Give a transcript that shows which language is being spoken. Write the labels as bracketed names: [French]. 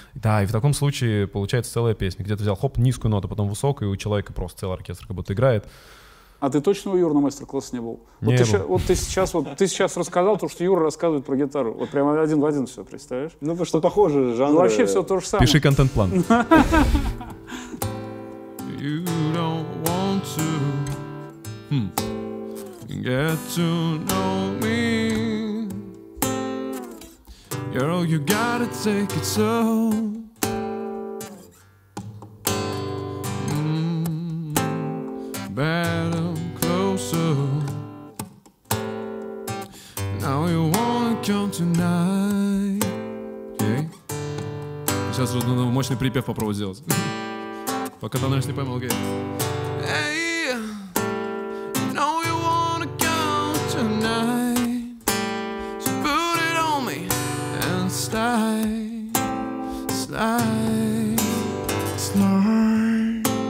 [Russian] Да, и в таком случае получается целая песня, где ты взял, хоп, низкую ноту, потом высокую, и у человека просто целый оркестр как будто играет. А ты точно у Юры на мастер-классе не был? Не был. Ты сейчас рассказал то, что Юра рассказывает про гитару. Вот прямо один в один все, представляешь? Ну, потому что похоже жанры. Ну, вообще все то же самое. Пиши контент-план. [English] You don't want to get to know me. Girl, you gotta take it slow. Better closer. Now you wanna come tonight. [Russian] Окей. Сейчас нужно мощный припев попробовать сделать. Пока Таныш не поймал, окей. [English] Hey, know you wanna come tonight. So put it on me and slide, slide, slide.